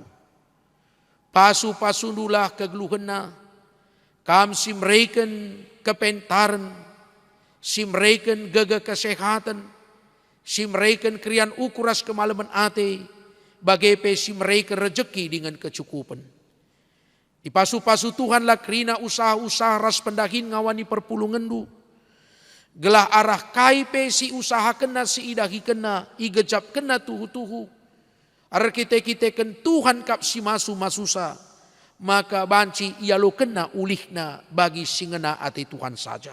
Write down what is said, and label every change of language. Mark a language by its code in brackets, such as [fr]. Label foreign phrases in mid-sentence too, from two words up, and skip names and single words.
[btx] Pasu-pasundulah kegeluhena. Kam simreken kepentaran. Simreken gege kesehatan. Simreken krian ukuras kemalaman ate. Bagai simreken rejeki dengan kecukupan. Di pasu-pasu Tuhanlah kerina usaha-usaha ras pendahin ngawani perpulungandu. Gelah arah kaipe si usaha kena si idahi kena. Igejap kena tuhu-tuhu. Arah kita ken Tuhan kap si masu-masusa. Maka banci ia lo kena ulihna bagi singena ati Tuhan saja.